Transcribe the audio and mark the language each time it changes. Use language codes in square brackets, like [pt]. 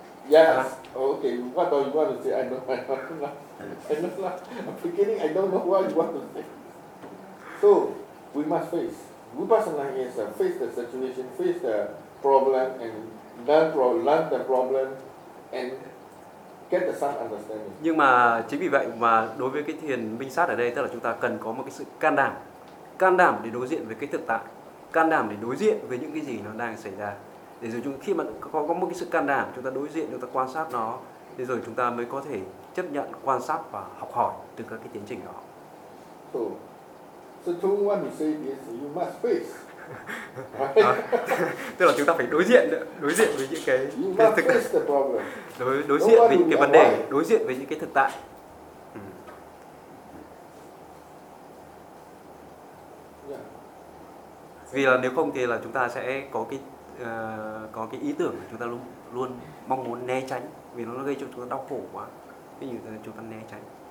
[en] Yes. Okay. What do you want to say? I don't know. Beginning, I don't know what you want to say. So we must face. We personally is face the situation, face the problem, and learn the problem and get the some understanding. [vi] Nhưng mà chính vì vậy mà đối với cái thiền minh sát ở đây, tức là chúng ta cần có một cái sự can đảm để đối diện với cái thực tại, can đảm để đối diện với những cái gì nó đang xảy ra. Để rồi khi mà có một cái sự can đảm, chúng ta đối diện, chúng ta quan sát nó, thì rồi chúng ta mới có thể chấp nhận, quan sát và học hỏi từ các cái tiến trình đó. [en] So, the two one you say is you must face. [vi] Tức là chúng ta phải đối diện với những cái, [en] you must thực face the problem. [vi] Đối diện với những cái vấn đề, đối diện với những cái thực tại. Yeah. Vì là nếu không thì là chúng ta sẽ có cái ý tưởng chúng ta luôn mong muốn né tránh vì nó gây cho chúng ta đau khổ quá, ví dụ là chúng ta né tránh.